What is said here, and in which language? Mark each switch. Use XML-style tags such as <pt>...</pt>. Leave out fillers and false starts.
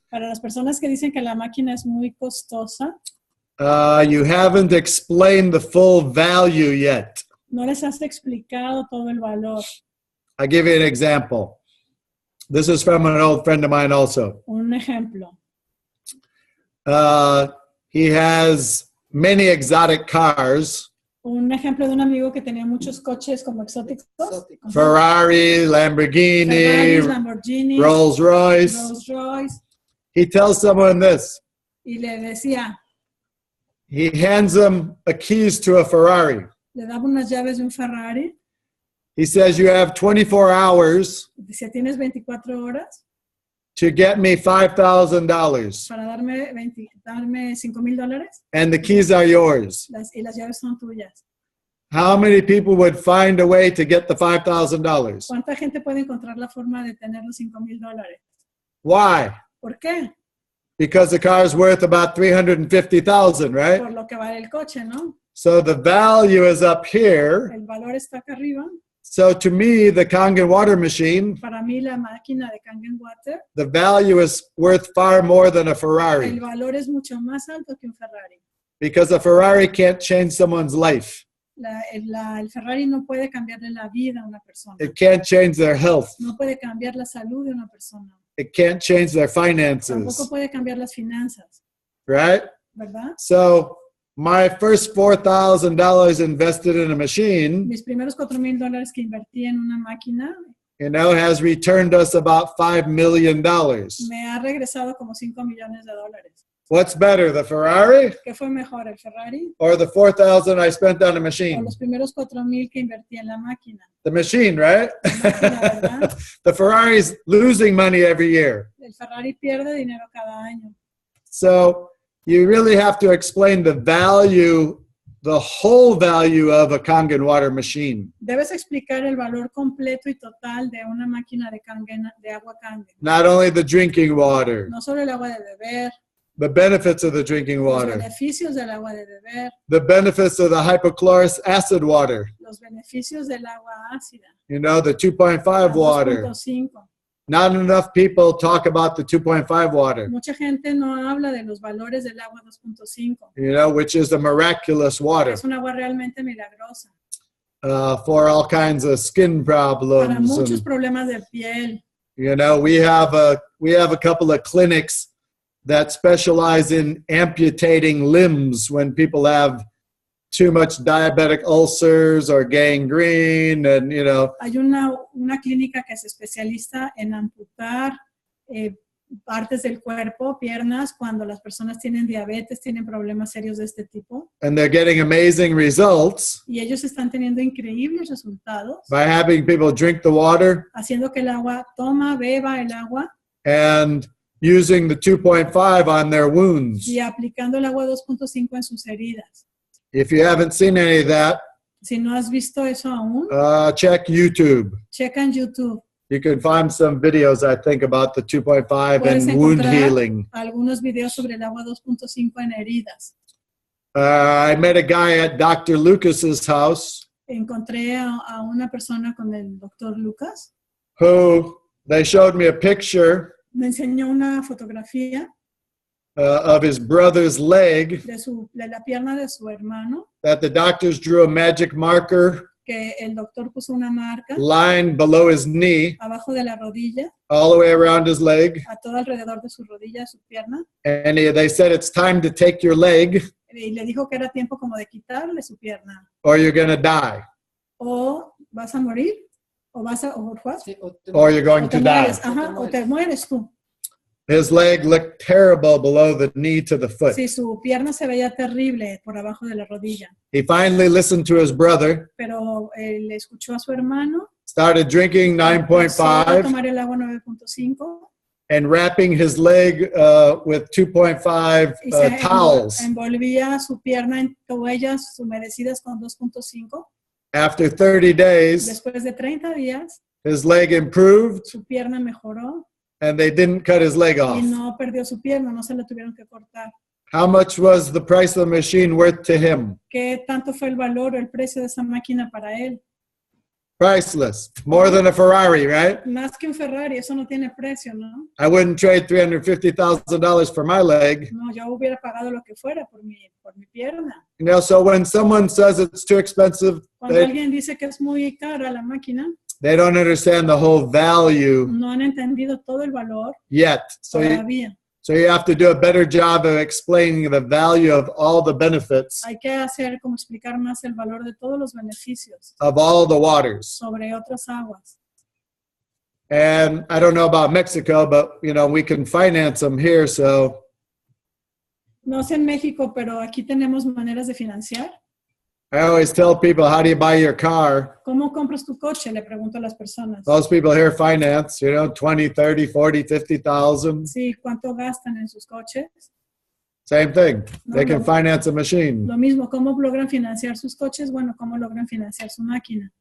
<es>Para las personas que dicen que la máquina es muy costosa,</es> <en>you haven't explained the full value yet.</en> <es>no les has explicado todo el valor.</es> <en>I'll give you an example. This is from an old friend of mine also.</en> <es>Un ejemplo.</es> <en>He has many exotic cars.</en> <es>Un ejemplo de un amigo que tenía muchos coches como exóticos.</es> <en>Ferrari, Lamborghini,</en> <es>Ferraris, Lamborghini,</es> <en>Rolls Royce.</en> <es>Rolls Royce.</es> <en>He tells someone this.</en> <es>Y le decía,</es> <en>He hands them a keys to a Ferrari.</en> <es>le daba unas llaves de un Ferrari.</es> <en>He says, you have 24 hours</en> <es>Dice, tienes 24 horas</es> <en>to get me $5,000.</en> <es>para darme $5,000</es> <en>And the keys are yours.</en> <es>y las llaves son tuyas.</es> <en>How many people would find a way to get the $5,000?</en> <es>¿Cuánta gente puede encontrar la forma de tener los $5,000?</es> <en>Why?</en> <es>¿Por qué?</es> <en>Because the car is worth about $350,000, right?</en> <es>Por lo que vale el coche, ¿no?</es> <en>So the value is up here.</en> <es>El valor está acá arriba.</es> <en>So to me, the Kangen water machine,</en> <es>Para mí, la máquina de Kangen Water,</es> <en>the value is worth far more than a</en> <es>el</es> <en>Ferrari.</en> <es>valor es mucho más alto que un Ferrari.</es> <en>Because a Ferrari can't change someone's life.</en> <es>El Ferrari no puede cambiarle la vida a una persona.</es> <en>It can't change their health.</en> <es>No puede cambiar la salud de una persona.</es> <en>It can't change their</en> <es>Tampoco</es> <en>finances,</en> <es>puede cambiar las finanzas,</es> <en>right?</en> <es>¿verdad?</es> <en>So my first $4,000 invested in a machine,</en> <es>Mis primeros $4,000 que invertí en una máquina</es> <en>has returned us about $5 million.</en> <es>me ha regresado como $5 millones.</es> <en>What's better, the Ferrari</en> <es>¿Qué fue mejor, el Ferrari</es> <en>or the $4,000 I spent on a</en> <es>o</es> <en>machine?</en> <es>los primeros $4,000 que invertí en la máquina?</es> <en>The machine, right?</en> <es>La máquina, ¿verdad?</es> <en>The Ferrari's losing money every year.</en> <es>El Ferrari pierde dinero cada año.</es> <en>So you really have to explain the value, the whole value of a Kangen water machine.</en> <es>Debes explicar el valor completo y total de una máquina de Kangen, de agua Kangen.</es> <en>Not only the drinking water,</en> <es>No solo el agua de beber,</es> <en>the benefits of the drinking</en> <es>los</es> <en>water,</en> <es>beneficios del agua de beber,</es> <en>the benefits of the hypochlorous acid water,</en> <es>los beneficios del agua ácida,</es> <en>you know, the 2.5</en> <es>la</es> <en>water.</en> <es>2.5.</es> <en>Not enough people talk about the 2.5 water,</en> <es>Mucha gente no habla de los valores del agua 2.5.</es> <en>you know, which is the miraculous water</en> <es>Es un agua realmente milagrosa</es> <en>for all kinds of skin</en> <es>para</es> <en>problems.</en> <es>muchos</es> <en>And,</en> <es>problemas de piel.</es> <en>you know, we have a couple of clinics that specialize in amputating limbs when people have too much diabetic ulcers or gangrene, and you know.</en> <es>Hay una clínica que se especializa en amputar partes del cuerpo, piernas, cuando las personas tienen diabetes, tienen problemas serios de este tipo.</es> <en>And they're getting amazing results</en> <es>Y ellos están teniendo increíbles resultados,</es> <en>by having people drink the water</en> <es>haciendo que el agua beba el agua</es> <en>and using the 2.5 on their wounds.</en> <es>y aplicando el agua 2.5 en sus heridas.</es> <en>If you haven't seen any of that,</en> <es>Si no has visto eso aún,</es> <en>check YouTube.</en> <es>checa en YouTube.</es> <en>You can find some videos, I think, about the 2.5</en> <es>Puedes</es> <en>and wound</en> <es>encontrar</es> <en>healing.</en> <es>algunos videos sobre el agua 2.5 en heridas.</es> <en>I met a guy at Dr. Lucas's house</en> <es>Encontré a una persona con el doctor Lucas.</es> <en>who they showed me a picture</en> <es>Me enseñó una fotografía</es> <en>of his brother's leg</en> <es>de la pierna de su hermano,</es> <en>that the doctors drew a magic marker</en> <es>que el doctor puso una marca</es> <en>line below his knee,</en> <es>abajo de la rodilla,</es> <en>all the way around his leg.</en> <es>a todo alrededor de su rodilla, de su pierna,</es> <en>And they said, it's time to take your leg</en> <es>y le dijo que era tiempo como de quitarle su pierna.</es> <en>or you're going to die,</en> <es>O vas a morir, o vas a, o what?</es> <en>or you're going</en> <es>O te</es> <en>to die.</en> <es>mueres, ajá, o te mueres tú.</es> <en>His leg looked terrible below the knee to the foot.</en> <es>Sí, su pierna se veía terrible por abajo de la rodilla,</es> <en>He finally listened to his brother,</en> <es>pero le escuchó a su hermano,</es> <en>started drinking</en> <es>empezó a</es> <en>9.5</en> <es>tomar el agua 9.5</es> <en>and wrapping his leg with 2.5</en> <es>y se</es> <en>towels.</en> <es>envolvía su pierna en toallas humedecidas con 2.5.</es> <en>After 30 days,</en> <es>Después de 30 días,</es> <en>his leg improved</en> <es>su pierna mejoró</es> <en>and they didn't cut his leg</en> <es>y</es> <en>off.</en> <es>no perdió su pierna, no se la tuvieron que cortar.</es> <en>How much was the price of the machine worth to him?</en> <es>¿Qué tanto fue el valor o el precio de esa máquina para él?</es> <en>Priceless. More than a Ferrari, right?</en> <es>Más que un Ferrari, eso no tiene precio, ¿no?</es> <en>I wouldn't trade $350,000 for my leg.</en> <es>No, yo hubiera pagado lo que fuera por mi pierna.</es> <en>You know, so when someone says it's too expensive,</en> <es>Cuando alguien dice que es muy cara la máquina,</es> <en>they don't understand the whole value</en> <es>no han entendido todo el valor</es> <en>yet.</en> <es>todavía.</es> <en>So you have to do a better job of explaining the value of all the benefits</en> <es>Hay que hacer como explicar más el valor de todos los beneficios</es> <en>of all the waters.</en> <es>sobre otras aguas.</es> <en>And I don't know about Mexico, but you know, we can finance them here, so</en> <es>No sé en México, pero aquí tenemos maneras de financiar.</es> <en>I always tell people, how do you buy your car?</en> <es>¿Cómo compras tu coche? Le pregunto a las personas.</es> <en>Most people here finance, you know, 20, 30, 40, 50,000.</en> <es>Sí, ¿cuánto gastan en sus coches?</es> <en>Same thing. They</en> <es>No,</es> <en>can finance a machine.</en> <es>Lo mismo, ¿cómo logran financiar sus coches? Bueno, ¿cómo logran financiar su máquina?</es>